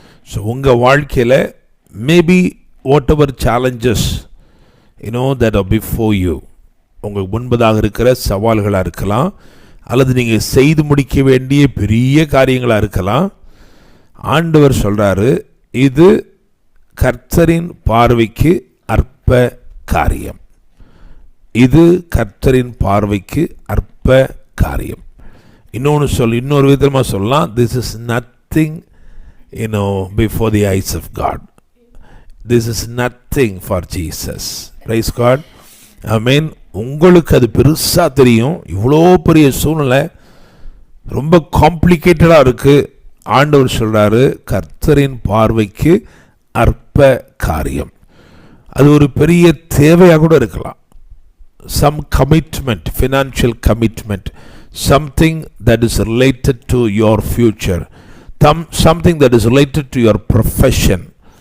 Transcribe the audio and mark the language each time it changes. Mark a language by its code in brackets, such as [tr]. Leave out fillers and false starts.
[ta] So உங்கள் வாழ்க்கையில் [en] maybe whatever challenges that are before you, [ta] உங்களுக்கு முன்பதாக இருக்கிற சவால்களாக இருக்கலாம், அல்லது நீங்கள் செய்து முடிக்க வேண்டிய பெரிய காரியங்களாக இருக்கலாம். ஆண்டவர் சொல்கிறாரு, இது கர்த்தரின் பார்வைக்கு அற்ப காரியம். இது கர்த்தரின் பார்வைக்கு அற்ப காரியம். இன்னொரு விதமாக சொல்லலாம், [en] this is nothing before the eyes of God. This is nothing for Jesus. Praise God. Amen. [ta] உங்களுக்கு அது பெருசாக தெரியும். இவ்வளோ பெரிய சூழ்நிலை ரொம்ப காம்ப்ளிகேட்டடாக இருக்குது. ஆண்டவர் சொல்கிறாரு, கர்த்தரின் பார்வைக்கு அற்ப காரியம். அது ஒரு பெரிய தேவையாக கூட இருக்கலாம். [en] some commitment, financial commitment, something that is related to your future, something that is related to your profession.